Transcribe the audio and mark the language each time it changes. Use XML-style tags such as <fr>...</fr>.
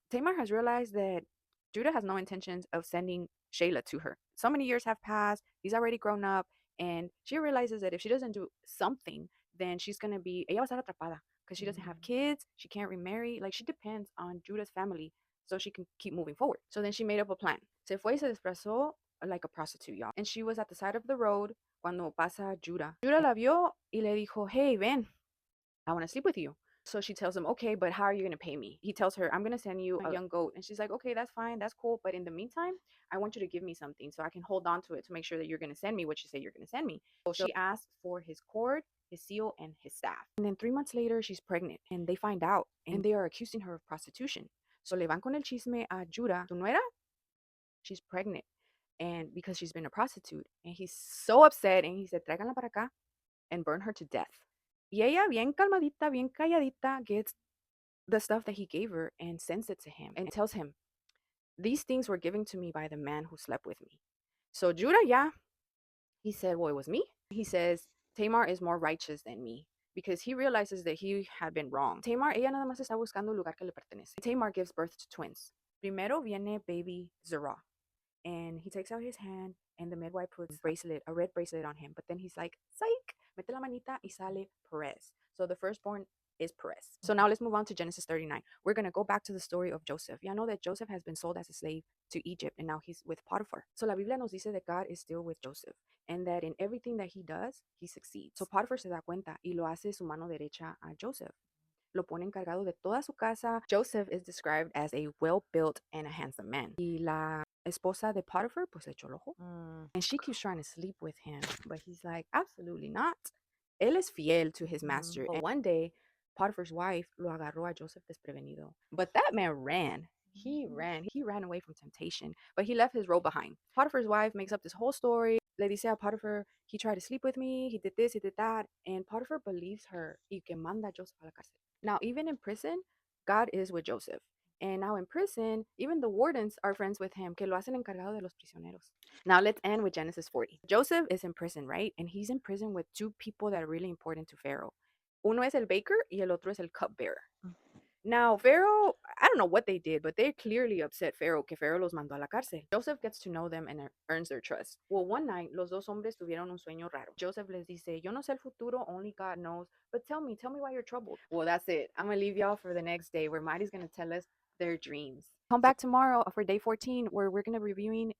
<en>Tamar has realized that Judah has no intentions of sending Sheila to her. So many years have passed, he's already grown up, and she realizes that if she doesn't do something, then she's gonna be</en> <es>ella va a estar atrapada</es> <en>because she doesn't have kids, she can't remarry, like she depends on Judah's family so she can keep moving forward. So then she made up a plan.</en> <es>Se fue y se desplazó</es> <en>like a prostitute, y'all. And she was at the side of the road</en> <es>cuando pasa</es> <en>Judah. Judah</en> <es>la vio y le dijo,</es> <en>hey, ven, I want to sleep with you. So she tells him, okay, but how are you going to pay me? He tells her, I'm going to send you a young goat. And she's like, okay, that's fine. That's cool. But in the meantime, I want you to give me something so I can hold on to it to make sure that you're going to send me what you say you're going to send me. So she asked for his cord, his seal, and his staff. And then 3 months later, she's pregnant and they find out and they are accusing her of prostitution.</en> <es>So le van con el chisme a Judah, tu nuera,</es> <en>she's pregnant. And because she's been a prostitute. And he's so upset and he said,</en> <es>tráiganla para acá</es> <en>and burn her to death.</en> <es>Y ella, bien calmadita, bien calladita,</es> <en>gets the stuff that he gave her and sends it to him and tells him, these things were given to me by the man who slept with me. So Judah, yeah, he said, well, it was me. He says, Tamar is more righteous than me because he realizes that he had been wrong.</en> <es>Tamar, ella nada más está buscando un lugar que le pertenece.</es> <en>Tamar gives birth to twins.</en> <es>Primero viene</es> <en>baby Zerah. And he takes out his hand and the midwife puts a red bracelet on him. But then he's like, psych,</en> <es>mete la manita y sale</es> <en>Perez. So the firstborn is Perez. So now let's move on to Genesis 39. We're going to go back to the story of Joseph. Y'all know that Joseph has been sold as a slave to Egypt and now he's with Potiphar. So</en> <es>la Biblia nos dice</es> <en>that God is still with Joseph and that in everything that he does, he succeeds.</en> <es>So Potiphar se da cuenta y lo hace su mano derecha a Joseph. Lo pone encargado de toda su casa.</es> <en>Joseph is described as a well-built and a handsome man.</en> <es>Y la esposa de Potiphar, pues le echó el ojo.</es> <en>And she keeps trying to sleep with him, but he's like, absolutely not.</en> <es>Él es fiel</es> <en>to his master. And one day, Potiphar's wife</en> <es>lo agarró a Joseph desprevenido.</es> <en>But that man ran. He ran away from temptation, but he left his robe behind. Potiphar's wife makes up this whole story.</en> <es>Le dice a Potiphar,</es> <en>he tried to sleep with me, he did this, he did that. And Potiphar believes her</en> <es>y que manda a Joseph a la cárcel.</es> <en>Now, even in prison, God is with Joseph. And now in prison, even the wardens are friends with him,</en> <es>que lo hacen encargado de los prisioneros.</es> <en>Now let's end with Genesis 40. Joseph is in prison, right? And he's in prison with two people that are really important to Pharaoh.</en> <es>Uno es el baker y el otro es el cupbearer.</es> <en>Now, Pharaoh, I don't know what they did, but they clearly upset Pharaoh,</en> <es>que Pharaoh los mandó a la cárcel.</es> <en>Joseph gets to know them and earns their trust. Well, one night,</en> <es>los dos hombres tuvieron un sueño raro. Joseph les dice, yo no sé el futuro,</es> <en>only God knows, but tell me why you're troubled. Well, that's it. I'm going to leave y'all for the next day where Mari's going to tell us their dreams. Come back tomorrow for day 14 where we're going to be reviewing.</en>